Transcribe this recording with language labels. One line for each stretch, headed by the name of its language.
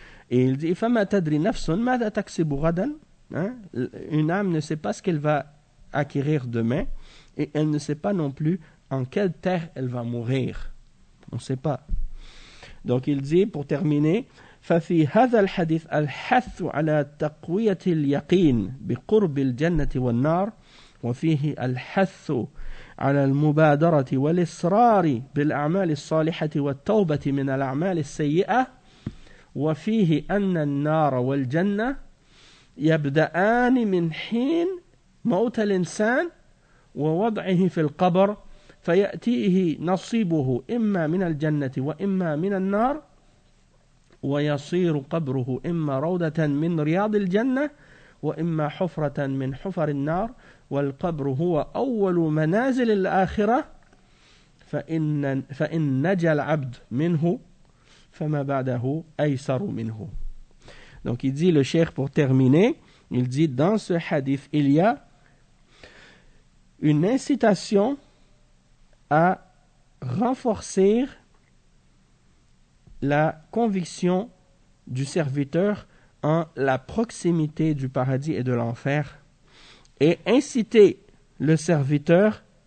French: Et il dit,
Arabic: فَمَا تَدْرِ نَفْسٌ مَا تَكْسِبُ غَدًا.
French: Une âme ne sait pas ce qu'elle va acquérir demain, et elle ne sait pas non plus en quelle terre elle va mourir. On ne sait pas. Donc il dit, pour terminer,
Arabic: ففي هذا الحديث الحث على تقوية اليقين بقرب الجنة والنار وفيه الحث على المبادرة والإصرار بالأعمال الصالحة والتوبة من الأعمال السيئة وفيه أن النار والجنة يبدأان من حين موت الإنسان ووضعه في القبر فيأتيه نصيبه إما من الجنة وإما من النار ويصير قبره إما روضة من رياض الجنة وإما حفرة من حفر النار والقبر هو أول منازل الآخرة فإن نجا العبد منه فما بعده أيسر منه.
French: Donc il dit, le cheikh, pour terminer, il dit, dans ce hadith, il y a une incitation à renforcer la conviction du serviteur en la proximité du paradis et de l'enfer, et inciter le serviteur